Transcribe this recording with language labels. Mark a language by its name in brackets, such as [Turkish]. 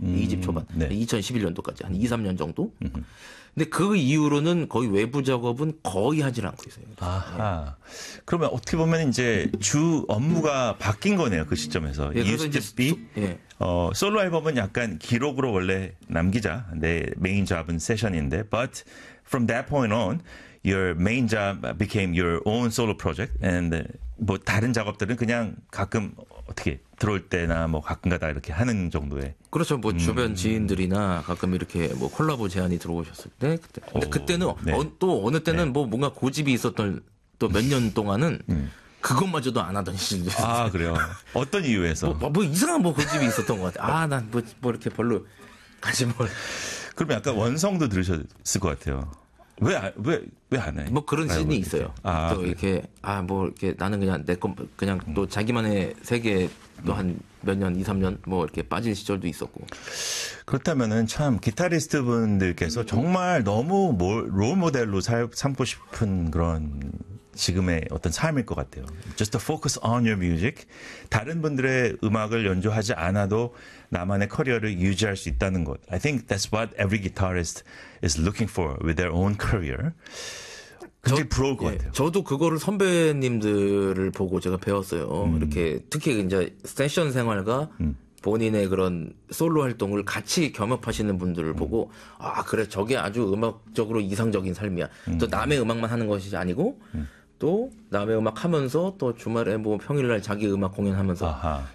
[Korean] 2집 초반. 네. 2011년도까지. 한 2, 3년 정도. 근데 그 이후로는 거의 외부 작업은 거의 하질 않고 있어요. 아하. 네. 그러면 어떻게 보면 이제 주 업무가 바뀐 거네요. 그 시점에서. 네, 그래서 이제 솔로 앨범은 약간 기록으로 원래 남기자. 내 메인 잡은 세션인데. [English] But from that point on, your main job became your own solo project. [Korean] And 뭐 다른 작업들은 그냥 가끔 어떻게 들어올 때나 뭐 가끔 가다 이렇게 하는 정도의. 그렇죠. 뭐 주변 지인들이나 가끔 이렇게 뭐 콜라보 제안이 들어오셨을 때. 그때. 근데 그때는 네. 또 어느 때는 네. 뭐 뭔가 고집이 있었던 또 몇 년 동안은 그것마저도 안 하던 시절. 아, 그래요? 어떤 이유에서? 뭐 이상한 뭐 고집이 있었던 것 같아요. 아, 난 뭐 이렇게 별로 가지 뭘. 그러면 약간 원성도 들으셨을 것 같아요. 왜 안 해? 뭐 그런 씬이 모르겠지. 있어요. 아, 또 그래. 이렇게 아 뭐 이렇게 나는 그냥 내 건 그냥 또 자기만의 세계 또 한 몇 년 2, 3년 뭐 이렇게 빠진 시절도 있었고. 그렇다면은 참 기타리스트 분들께서 정말 너무 롤 모델로 삼고 싶은 그런 지금의 어떤 삶일 것 같아요. [English] Just to focus on your music. [Korean] 다른 분들의 음악을 연주하지 않아도 나만의 커리어를 유지할 수 있다는 것. [English] I think that's what every guitarist is looking for with their own career. [Korean] 굉장히 부러울 것 같아요. 저도 그거를 선배님들을 보고 제가 배웠어요. 이렇게 특히 이제 세션 생활과 본인의 그런 솔로 활동을 같이 겸업하시는 분들을 보고 아 그래 저게 아주 음악적으로 이상적인 삶이야. 또 남의 음악만 하는 것이 아니고 또 남의 음악 하면서 또 주말에 뭐 평일날 자기 음악 공연하면서. 아하.